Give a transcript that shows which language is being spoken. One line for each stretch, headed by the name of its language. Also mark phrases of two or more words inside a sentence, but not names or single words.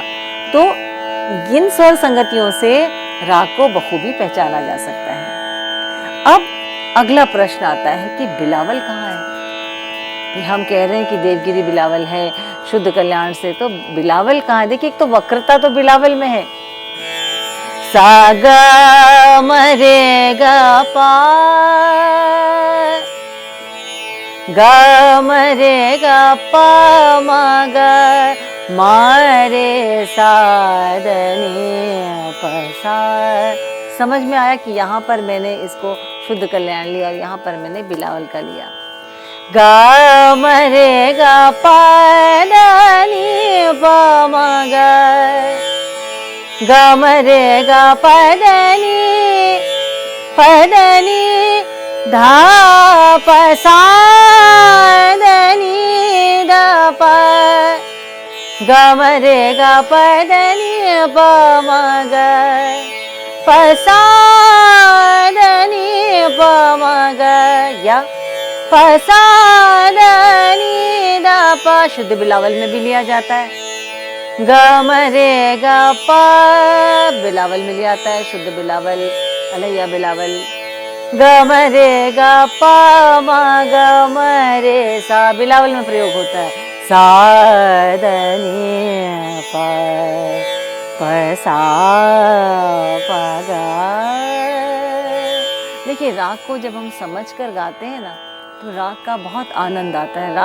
Hindi: तो इन स्वर संगतियों से राग को बखूबी पहचाना जा सकता है। अब अगला प्रश्न आता है कि बिलावल कहाँ है। हम कह रहे हैं कि देवगिरी बिलावल है शुद्ध कल्याण से, तो बिलावल कहाँ है? देखिए, एक तो वक्रता तो बिलावल में है। सा गा म रे गा पा, गा म रे गा पा म गा म रे सा द नी प सा। समझ में आया कि यहाँ पर मैंने इसको शुद्ध कल्याण लिया और यहाँ पर मैंने बिलावल का लिया। गा म रे गा पा द नी प म गा, गा म रे गा प द नी धा प सा द नी ध प, गा म रे गा प द नी प म गा, प सा द नी प म गा, या प सा द नी ध पा शुद्ध बिलावल में भी लिया जाता है। ग म रे ग पा बिलावल में लिया जाता है, शुद्ध बिलावल, अलैया बिलावल। ग म रे ग पा म ग म रे सा बिलावल में प्रयोग होता है। सा द नि प प सा प ग। देखिए, राग को जब हम समझ कर गाते हैं ना, तो राग का बहुत आनंद आता है।